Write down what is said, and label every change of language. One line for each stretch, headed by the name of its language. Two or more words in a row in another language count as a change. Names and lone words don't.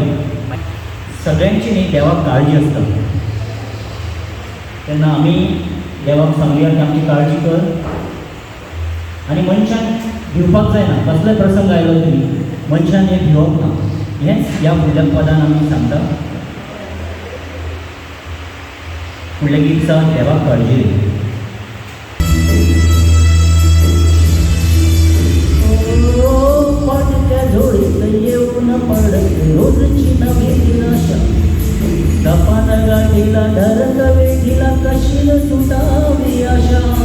Konkani: सगळ्यांची न्ही देवाक काळजी आसता तेन्ना आमी देवाक सांगुया की आमची काळजी कर. आनी मनशान भिवपाक जायना. कसलोय प्रसंग आयलो तरी मनशान हें भिवप ना. हेंच ह्या फुडल्या पदान आमी सांगता. फुडलें गीत आसा देवाक काळजी रे.
Marathi: येऊन पडत रोजची नवी निराशा. सपान गाठीला धरक वेठीला कशील सुटावी आशा.